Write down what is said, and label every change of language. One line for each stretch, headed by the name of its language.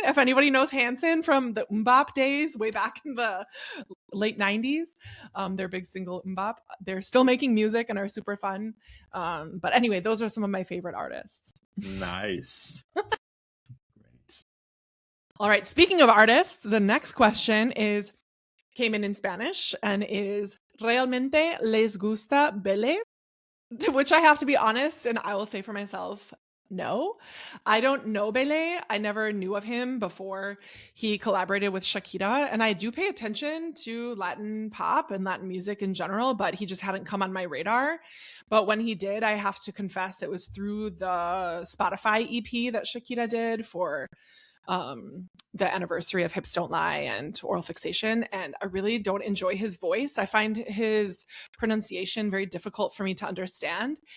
English: If anybody knows Hanson from the MMMBop days, way back in the late 90s, their big single MMMBop. They're still making music and are super fun. But anyway, those are some of my favorite artists. Nice. All right. Speaking of artists, the next question came in Spanish and is,
Spanish: realmente les gusta Bele?
English: To which I have to be honest, and I will say for myself, no. I don't know Bele. I never knew of him before he collaborated with Shakira, and I do pay attention to Latin pop and Latin music in general, but he just hadn't come on my radar. But when he did, I have to confess it was through the Spotify EP that Shakira did for the anniversary of Hips Don't Lie and Oral Fixation, and I really don't enjoy his voice. I find his pronunciation very difficult for me to understand.